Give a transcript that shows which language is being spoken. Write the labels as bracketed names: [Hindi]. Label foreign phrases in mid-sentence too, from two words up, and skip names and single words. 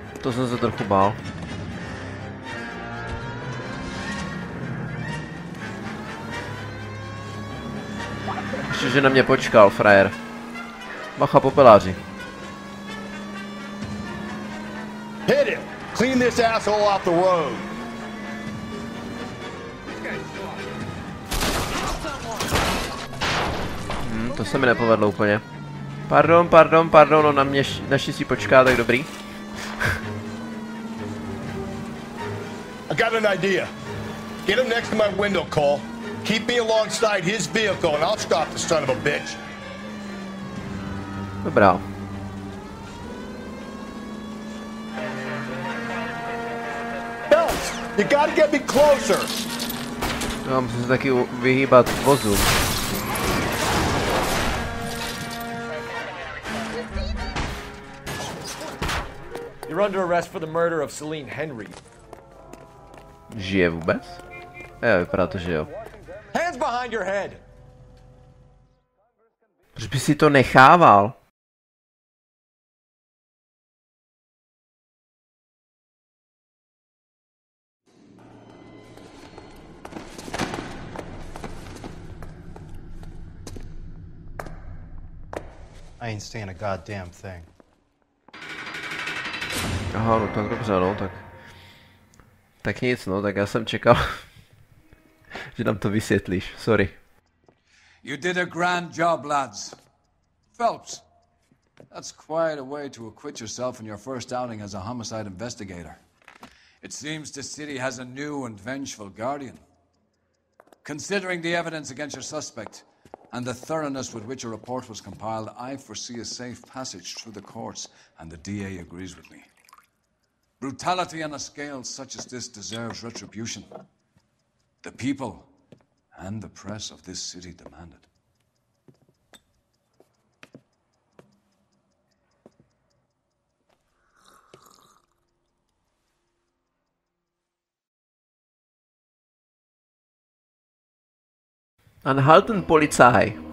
[Czech] To jsem se trochu bál. Ještě, že na mě počkal, frajer. Bacha, popeláři. [English] Hit it! Clean this asshole off the road. [Czech] To se mi nepovedlo úplně. Pardon, no na mě naštěstí počká, tak dobrý. [English] I got an idea. Get him next to my window, Cole. Keep me alongside his vehicle and I'll stop the son of a bitch. [Czech] Dobrá. [English] Phelps, you gotta get me closer. [Czech] No, musím se taky vyhýbat vozu. [English] You're under arrest for the murder of Celine Henry. [Czech] Žije vůbec? Jo, vypadá to, že jo. [English] Hands behind your head. [Czech] Proč by si to nechával? [English] I ain't saying a goddamn thing. [Czech] Aha, no tak dobře, no, tak nic, no, tak já jsem čekal, že nám to vysvětlíš, sorry. [English] You did a grand job, lads. Phelps, that's quite a way to acquit yourself in your first outing as a homicide investigator. It seems the city has a new and vengeful guardian. Considering the evidence against your suspect, and the thoroughness with which a report was compiled, I foresee a safe passage through the courts, and the DA agrees with me. Brutality on a scale such as this deserves retribution. The people and the press of this city demand it. [German] Anhalten Polizei.